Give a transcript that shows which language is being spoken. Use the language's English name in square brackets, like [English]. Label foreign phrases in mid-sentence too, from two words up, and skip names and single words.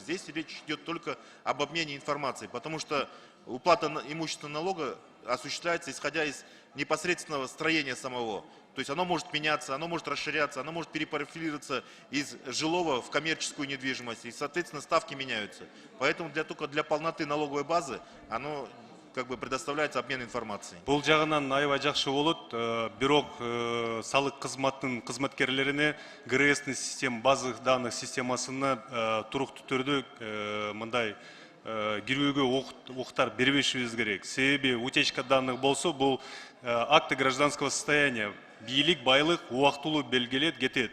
[Russian] Здесь речь идет только об обмене информацией, потому что уплата имущественного налога осуществляется исходя из непосредственного строения самого. То есть оно может меняться, оно может расширяться, оно может перепрофилироваться из жилого в коммерческую недвижимость. И, соответственно, ставки меняются. Поэтому только для полноты налоговой базы оно предоставляется обмен информацией. [Kyrgyz] Бул жагынан аябай жакшы болот, бирок салык кызматтын кызматкерлерине ГРСтин система [Russian] база данных [Kyrgyz] системасына туруктуу түрдө мындай кирүүгө укуктар бербешибиз керек. Себеби [Russian] утечка данных [Kyrgyz] болсо, бул [Russian] акты гражданского состояния, [Kyrgyz] бийлик, байлык убактылуу белгилет кетет.